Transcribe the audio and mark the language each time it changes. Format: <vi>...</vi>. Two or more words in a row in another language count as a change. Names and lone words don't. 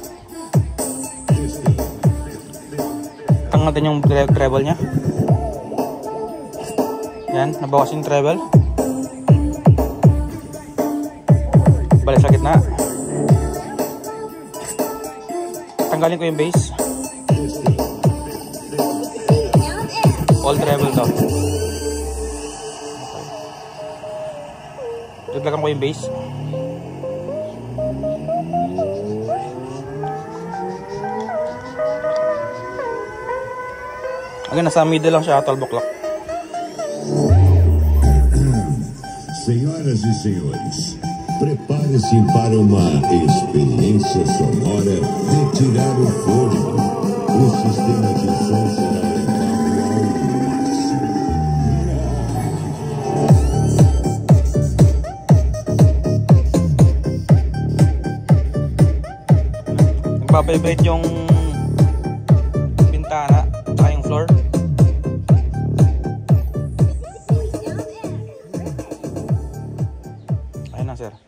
<tl>Tangan natin yung treble nya. Yan, nabawas yung treble. Balik sa gitna. Tanggalin ko yung bass.</tl> <en>All treble to.</en> <tl>Dagdagan ko yung bass. Hanggang nasa middle lang siya, 12 o'clock.</tl> <pt>Senhoras e senhores, prepare-se para uma experiência sonora de tirar o fôlego. O sistema de som será elevado ao máximo.</pt> <tl>Nagpa-vibrate yung bintana at yung floor. Ayun na, sir.</tl>